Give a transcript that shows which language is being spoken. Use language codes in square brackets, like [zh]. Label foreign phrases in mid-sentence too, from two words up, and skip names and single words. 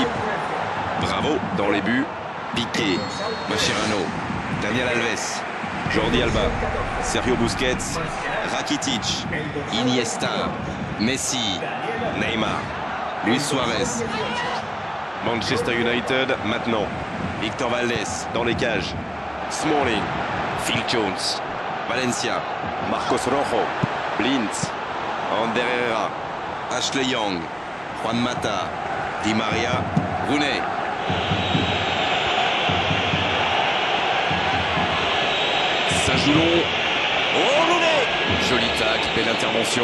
[fr] Bravo dans les buts. Piqué, Mascherano, Daniel Alves, Jordi Alba, Sergio Busquets, Rakitic, Iniesta, Messi, Neymar, Luis Suarez. Manchester United maintenant. Victor Valdés dans les cages. Smalling, Phil Jones, Valencia, Marcos Rojo. Blind, Ander Herrera, Ashley Young, Juan Mata, Di Maria, Rooney. Ça joue long. Oh, Rooney! Joli tacle, belle intervention.